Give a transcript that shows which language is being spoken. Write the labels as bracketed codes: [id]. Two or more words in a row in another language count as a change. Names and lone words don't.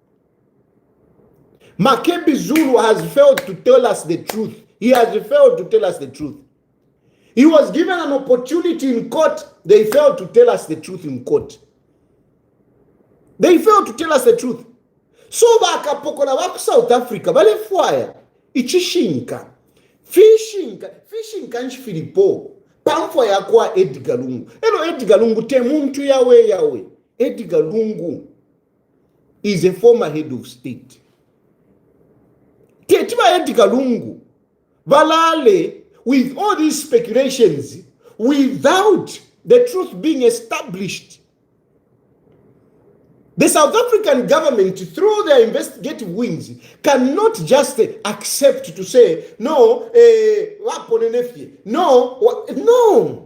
[en] Makebi Zulu has failed to tell us the truth. He has failed to tell us the truth. He was given an opportunity in court. They failed to tell us the truth in court. They failed to tell us the truth. [bem] So vakapokola vaku South Africa vale fwaya ichishinka fishinka nchifilipo pamfwaya kwa Edgar Lungu. Elo Edgar Lungu te muntu yawe. [en] Edgar Lungu is a former head of state. [bem] Tetiba Edgar Lungu valale [en] with all these speculations without the truth being established. The South African government, through their investigative wings, cannot just accept to say, no, no.